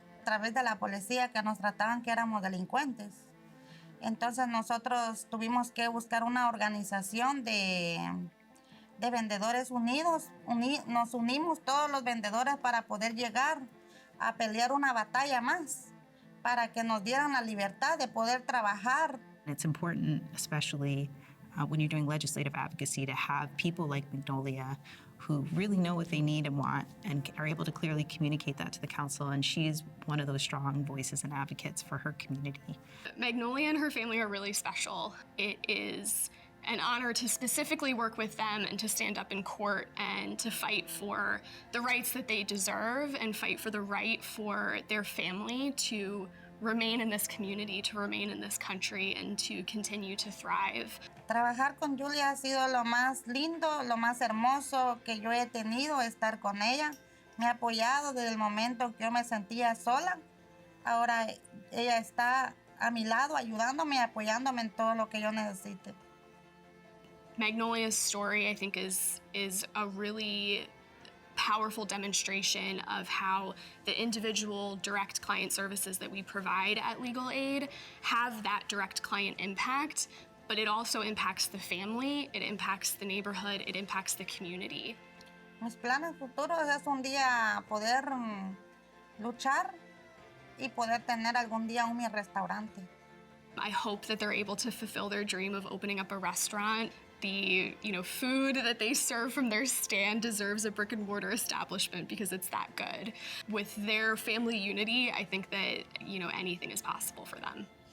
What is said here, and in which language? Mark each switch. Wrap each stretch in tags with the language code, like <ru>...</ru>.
<es>A través de la policía que nos trataban que éramos delincuentes. Entonces nosotros tuvimos que buscar una organización de vendedores unidos. Nos unimos todos los vendedores para poder llegar a pelear una batalla más, para que nos dieran la libertad de poder trabajar.</es> <en>It's important, especially when you're doing legislative advocacy, to have people like Magnolia who really know what they need and want and are able to clearly communicate that to the council. And she's one of those strong voices and advocates for her community. Magnolia and her family are really special. It is an honor to specifically work with them and to stand up in court and to fight for the rights that they deserve and fight for the right for their family to remain in this community, to remain in this country, and to continue to thrive.</en> <es>Trabajar con Julia ha sido lo más lindo, lo más hermoso que yo he tenido, estar con ella. Me ha apoyado desde el momento que yo me sentía sola. Ahora ella está a mi lado, ayudándome, apoyándome en todo lo que yo necesite.</es> <en>Magnolia's story, I think, is a really powerful demonstration of how the individual direct client services that we provide at Legal Aid have that direct client impact, but it also impacts the family, it impacts the neighborhood, it impacts the community.</en> <es>Mis planes futuros es un día poder luchar y poder tener algún día un mi restaurante.</es> <en>I hope that they're able to fulfill their dream of opening up a restaurant. The food that they serve from their stand deserves a brick and mortar establishment because it's that good. With their family unity, I think that anything is possible for them.</en>